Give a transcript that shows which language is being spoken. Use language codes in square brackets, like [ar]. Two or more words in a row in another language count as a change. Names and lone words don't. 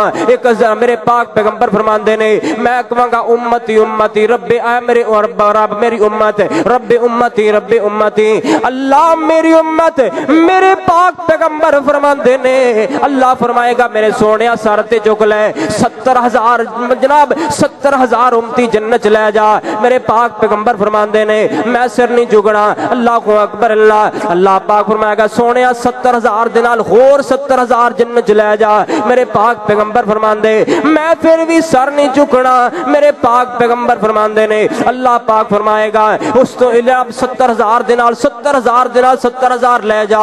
[pa] ایک میرے پاک پیغمبر فرماندے نے میں کہواں گا [ar] أمتي أمتي [pa] ربے آئے میرے رب میری امت, [ar] ربي أمتي [pa] اللہ میری امت. میرے پاک پیغمبر فرماندے نے اللہ فرمائے گا میرے سونیا سر تے چک لے 70,000 جناب 70,000 امتی جنت لے جا. میرے پاک پیغمبر فرماندے نے میں سر نہیں جھکنا. [ar] الله أكبر [pa] اللہ۔ اللہ پاک فرمائے گا سونیا 70,000 دے نال ہور 70,000 جنت لے جا. میرے پاک پیغمبر فرماندے میں پھر بھی سر نہیں جھکنا. میرے پاک پیغمبر فرماندے نے اللہ پاک فرمائے گا اس تو علاوہ 70,000 دے نال 70,000 دے نال 70,000 لے جا.